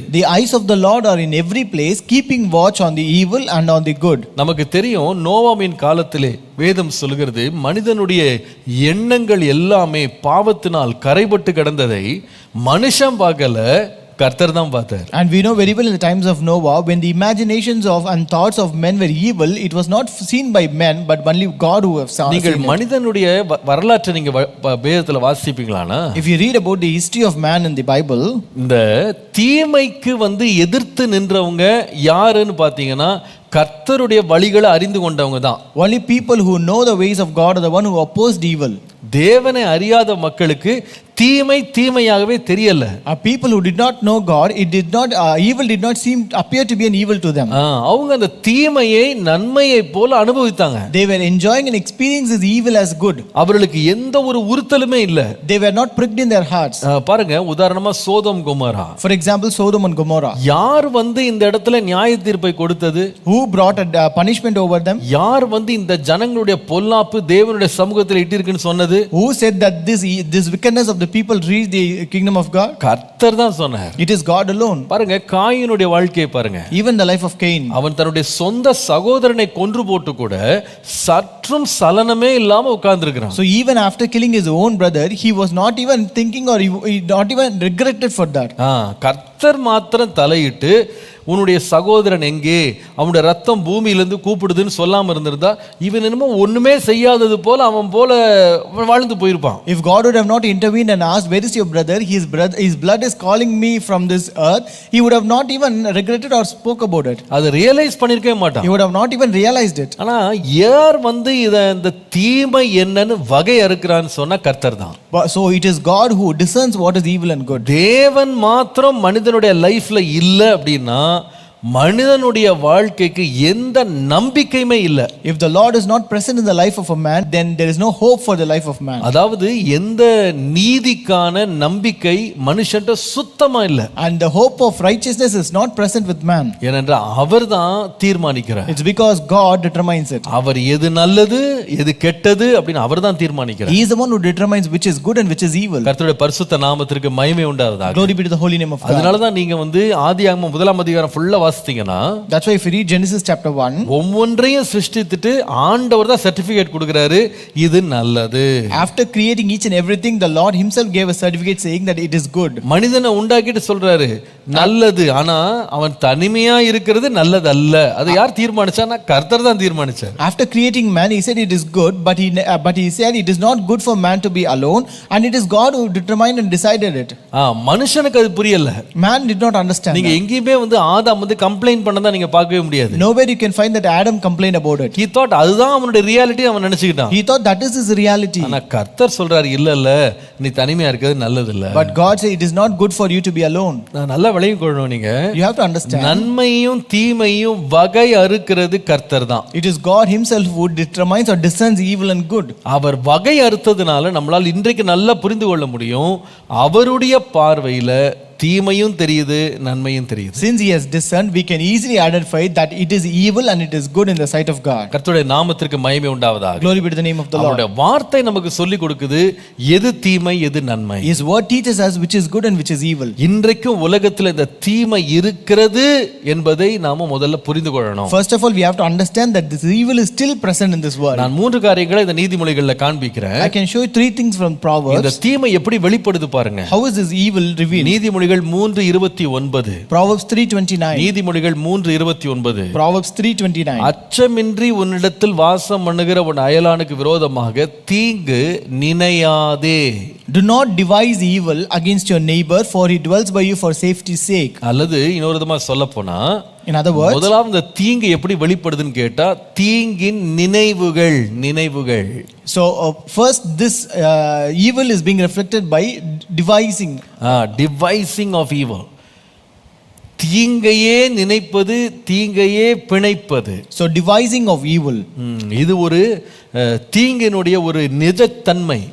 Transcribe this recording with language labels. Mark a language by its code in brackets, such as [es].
[en] The eyes of the Lord are in every place, keeping watch on the evil and on the good. [ta] நமக்கு தெரியும் நோவாவின் காலத்திலே வேதம் சொல்கிறது மனிதனுடைய எண்ணங்கள் எல்லாமே பாவத்தினால் கரைபட்டு கிடந்ததை மனுஷன் பார்க்கல, கர்த்தர் தான் பார்த்தார். [en] And we know very well in the times of Noah, when the imaginations of and thoughts of men were evil, it was not seen by men but only God who have seen [ta] நீங்கள் [en] it. [ta] மனிதனுடைய வரலாற்றை நீங்க வேதத்துல வாசிப்பீங்களானா, [en] If you read about the history of man in the Bible, [ta] இந்த தீமைக்கு எதிர்த்து நின்றவங்க யாருன்னு பாத்தீங்கன்னா கர்த்தருடைய வழிகளை அறிந்து கொண்டவங்க தான். [en] only people who know the ways of God are the one who opposed evil. [ta] தேவனை அறியாத மக்களுக்கு தீமை தீமையாகவே தெரியல. [en] People who did not know God, evil did not appear to be an evil to them. [ta] அவங்க அந்த தீமையை நன்மையை போல அனுபவித்தாங்க. [en] They were enjoying and experiencing evil as good. [ta] அவர்களுக்கு எந்த ஒரு உறுத்தலுமே இல்ல. [en] They were not pricked in their hearts. [ta] பாருங்க உதாரணமா Sodom Gomorrah. [en] For example, Sodom and Gomorrah. [ta] யார் இந்த இடத்துல நியாய தீர்ப்பை கொடுத்தது? [en] Who brought a punishment over them? [ta] யார் இந்த ஜனங்களுடைய பொல்லாப்பு தேவனுடைய சமூகத்தில் இட்டிருக்குன்னு சொன்னது? [en] Who said that this wickedness of the people reach the kingdom of God? [ta] கர்த்தர் தான் சொன்னார். [en] It is God alone. [ta] பாருங்க காயினுடைய வாழ்க்கையை பாருங்க. [en] Even the life of Cain. [ta] அவன் தன்னுடைய சொந்த சகோதரனை கொன்று போட்டு கூட சற்றும் சலனமே இல்லாம உட்கார்ந்திருக்கிறான். [en] So even after killing his own brother, he was not even thinking or he not even regretted for that. [ta] கர்த்தர் மாத்திரம் தலையிட்டு உன்னுடைய சகோதரன் எங்கே, அவனுடைய ரத்தம் பூமியிலிருந்து கூப்பிடுதுன்னு சொல்லாம இருந்திருந்தா இவன் என்னமோ ஒண்ணுமே செய்யாதது போல அவன் போல வாழ்ந்து போயிருப்பான். [en] If God would have not intervened and asked where is your brother, his blood is calling me from this earth, he would have not even regretted or spoke about it. [ta] அதை ரியலைஸ் பண்ணிருக்கவே மாட்டான். [en] He would have not even realized it. [ta] ஆனா யார் இந்த தீமை என்னன்னு வகை அறுக்கிறான்னு சொன்னா கர்த்தர் தான். [en] So it is God who discerns what is evil and good. [ta] தேவன் மாத்திரம் மனிதனுடைய லைஃப்ல இல்ல அப்படின்னா மனிதனுடைய வாழ்க்கைக்கு எந்த நம்பிக்கையுமே இல்லை. [en] If the Lord is not present in the life of a man, then there is no hope for the life of man. [ta] அதாவது எந்த நீதிக்கான நம்பிக்கை மனுஷன்ட்ட சுத்தமா இல்லை. [en] And the hope of righteousness is not present with man. [ta] ஏனென்றால் அவர்தான் தீர்மானிக்கிறார். [en] It's because God determines it. [ta] அவர் எது நல்லது எது கெட்டது அப்படின்னு அவர்தான் தீர்மானிக்கிறார். [en] He is the one who determines which is good and which is evil. [ta] கர்த்தருடைய பரிசுத்த நாமத்திற்கு மகிமை உண்டாவதாக. [en] Glory be to the holy name of God. [ta] அதனால தான் நீங்க வந்து ஆதியாகமம் 1ஆம் அதிகாரம் ஃபுல்லா வாசித்தீங்கன்னா, [en] That's why if you read Genesis chapter 1, [ta] ஒவ்வொன்றையும் சிருஷ்டித்துட்டு ஆண்டவர் தான் சர்டிபிகேட் கொடுக்கிறாரு, இது நல்லது. [en] after creating each and everything, the Lord himself gave a certificate saying that it is good. [ta] மனிதனை உண்டாக்கிட்டு சொல்றாரு நல்லது, ஆனா அவன் தனிமையா இருக்கிறது நல்லது அல்ல. அதை யார் தீர்மானிச்சானா? கர்த்தர் தான் தீர்மானிச்சார். [en] After creating man, he said it is good, but he said it is not good for man to be alone, and it is God who determined and decided it. [ta] மனுஷனுக்கு அது புரியல. [en] Man did not understand. [ta] நீங்க எங்கேயுமே வந்து ஆதாம் வந்து complaint பண்ணதா நீங்க பார்க்கவே முடியாது. [en] Nowhere you can find that Adam complained about it. He thought [ta] அதுதான் அவனுடைய ரியாலிட்டி அவன் நினைச்சுக்கிட்டான். [en] He thought that is his reality. [ta] ஆனா கர்த்தர் சொல்றாரு இல்ல இல்ல, நீ தனிமையா இருக்கிறது நல்லது இல்ல. [en] But God said it is not good for you to be alone. [ta] நான் நல்லா விளையும் கொள்ளணும். நீங்க [en] You have to understand. [ta] நன்மையும் தீமையும் வகை அறுக்கிறது கர்த்தர் தான். [en] It is God himself who determines or discerns evil and good. [ta] அவர் வகை அறுத்ததுனால நம்மளால் இன்றைக்கு நல்லா புரிந்து கொள்ள முடியும். அவருடைய பார்வையில தீமையும் தெரியுது, நன்மையும் தெரியுது. [en] Since he has discerned, we can easily identify that it is evil and it is good in the sight of God. [ta] கர்த்தருடைய நாமத்திற்கு மகிமை உண்டாவதாக. [en] Glory be to the name of the Lord. [ta] அவருடைய வார்த்தை நமக்கு சொல்லி கொடுக்குது எது தீமை எது நன்மை. [en] His word teaches us which is good and which is evil. [ta] இன்றைக்கும் உலகத்தில் இந்த தீமை இருக்கிறது என்பதை நாம முதல்ல புரிந்து கொள்ளணும். [en] First of all, we have to understand that this evil is still present in this world. [ta] நான் 3 காரியங்களை இந்த நீதிமொழிகள்ல காண்பிக்கிறேன். [en] I can show you 3 things from Proverbs. [ta] இந்த தீமை எப்படி வெளிப்படுது பாருங்க. [en] How is this evil revealed? [ta] நீதிமொழிகள் 3:29. [en] Proverbs 3:29. [ta] நீதிமொழிகள் 3:29. [en] Proverbs 3:29. [ta] அச்சமின்றி உன்னிடத்தில் வாசம் பண்ணுகிற உன் அயலானுக்கு விரோதமாக தீங்கு நினையாதே. [en] Do not devise evil against your neighbor, for he dwells by you for safety's sake. [ta] அல்லது இன்னொரு விதமா சொல்ல போனா, [en] In other words, [ta] முதலாவது இந்த தீங்கு எப்படி வெளிப்படுதுன்னு கேட்டா தீங்கின் நினைவுகள். [en] so first this evil is being reflected by devising. Devising of evil. [ta] தீங்கையே நினைப்பது, தீங்கையே பிணைப்பது. [en] So devising of evil. [ta] இது ஒரு தீங்கினுடைய ஒரு நிஜத்தன்மை.